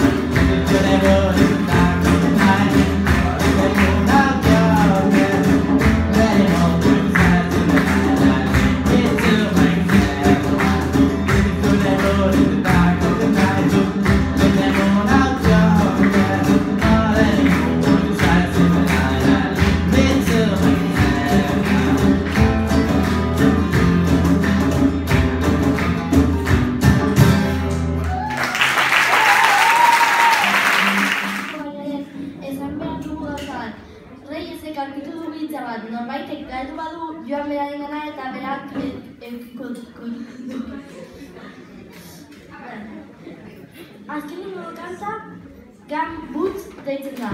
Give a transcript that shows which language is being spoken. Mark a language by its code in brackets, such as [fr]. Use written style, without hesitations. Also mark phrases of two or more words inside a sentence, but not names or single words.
[en] Living through the road in the dark of the night, calling the moon out yonder, ready home with the signs of the light, and leave me to myself. Living through the road in the dark of the night, with the moon out yonder, already home with the signs of the light, and leave me to myself. [eu] Esan behar dugu gauza bat. Reyesek aurkitu du biltza bat, norbaitek galdu badu joan berarengana eta berak azkenengo kanta Gumboots deitzen da.